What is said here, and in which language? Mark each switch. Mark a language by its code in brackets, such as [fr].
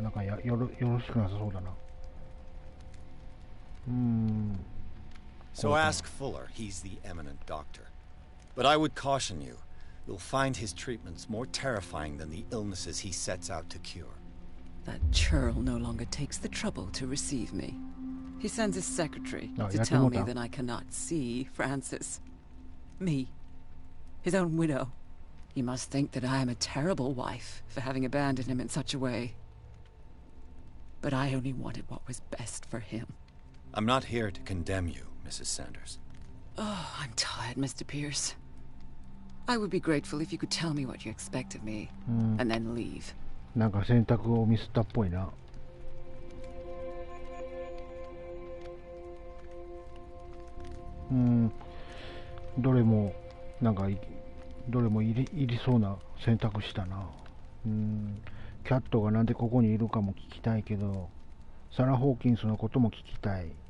[ja] なんかよろしくなさそうだな。 [en] So ask Fuller, he's the eminent doctor. But I would caution you, you'll find his treatments more terrifying than the illnesses he sets out to cure. That churl no longer takes the trouble to receive me. He sends his secretary to yeah, tell me Timothy. that I cannot see Francis. Me. His own widow. He must think that I am a terrible wife for having abandoned him in such a way. But I only wanted what was best for him. I'm not here to condemn you, Mrs. Sanders. Oh, I'm tired, Mr. Pierce. I would be grateful if you could tell me what you expect of me, and then leave. [ja] なんか選択をミスったっぽいな。どれもなんかどれもいりそうな選択したな。キャットがなんでここにいるかも聞きたいけど、サラ・ホーキンスのことも聞きたい。